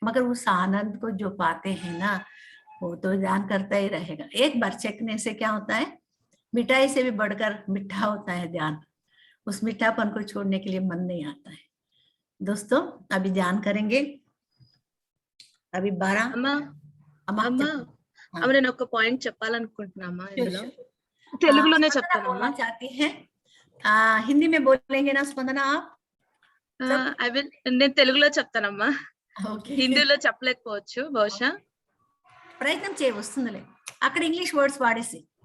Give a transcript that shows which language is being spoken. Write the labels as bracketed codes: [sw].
[hi] मगर उस आनंद को जो पाते हैं ना, वो तो ध्यान करता ही रहेगा। एक बार चखने से क्या होता है, मिठाई से भी बढ़कर मीठा होता है ध्यान, उस मीठापन को छोड़ने के लिए मन नहीं आता है। दोस्तों अभी ध्यान करेंगे, अभी 12 [te] అమ్మ నేను ఒక పాయింట్ చెప్పాలనుకుంటున్నామా ఇందులో తెలుగులోనే చెప్తానమ్మా [hi] चाहती है हिंदी में बोलेंगे ना स्पंदना आप? [te] ఐ విల్ నేను తెలుగులో చెప్తానమ్మా, హిందీలో చెప్పలేకపోవచ్చు బహుశా, ప్రయత్నం చేయ వస్తుందిలే, అక్కడ ఇంగ్లీష్ వర్డ్స్ వాడేసి